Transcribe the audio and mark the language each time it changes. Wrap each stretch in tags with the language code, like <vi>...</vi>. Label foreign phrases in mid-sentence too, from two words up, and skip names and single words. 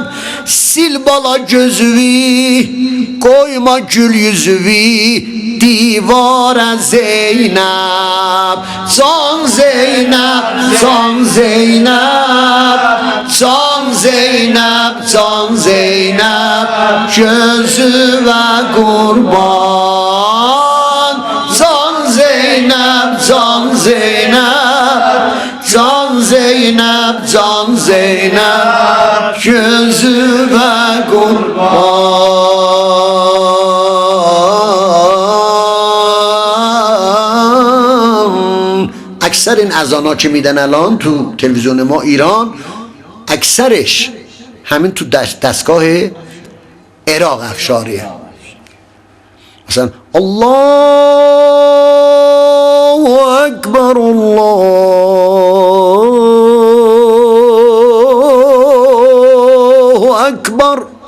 <az>Sil bala gözüvi, koyma gül yüzüvi, divara Zeynəb. Can Zeynəb, Can Zeynəb, Can Zeynəb, Can Zeynəb, gözüve kurban. Can Zeynep, Can Zeynep, Can Zeynep, Can Zeynep, gözüve kurban.</az> <fa>اکثر این اذانا که میدن الان تو تلویزیون ما ایران، اکثرش همین تو دستگاه عراق افشاریه. مثلا</fa> <ar>الله اکبر الله اکبر.</ar>